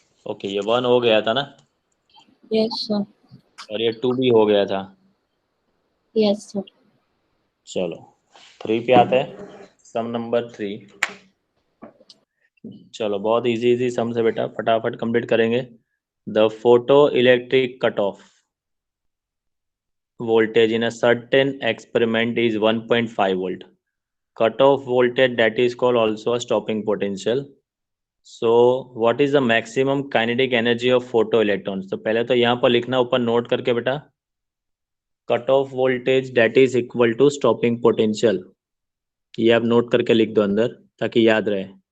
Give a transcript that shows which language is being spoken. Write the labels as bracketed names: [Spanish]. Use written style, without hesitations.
[Hindi] Okay, ये 1 हो गया था ना, यस सर। और ये 2 भी हो गया था। Yes sir. चलो 3 पे आते हैं, सम नंबर 3। चलो, बहुत इजी इजी सम्स है बेटा, फटाफट कंप्लीट करेंगे। [English] The photoelectric cut off voltage in a certain experiment is 1.5 volt. Cut-off voltage, that is called also a stopping potential. So what is the maximum kinetic energy of photoelectrons? [Hindi] तो पहले तो यहाँ पर लिखना ऊपर note करके बेटा, [English] Cut off voltage that is equal to stopping potential. [Hindi] ये आप नोट करके लिख दो अंदर ताकि याद रहे।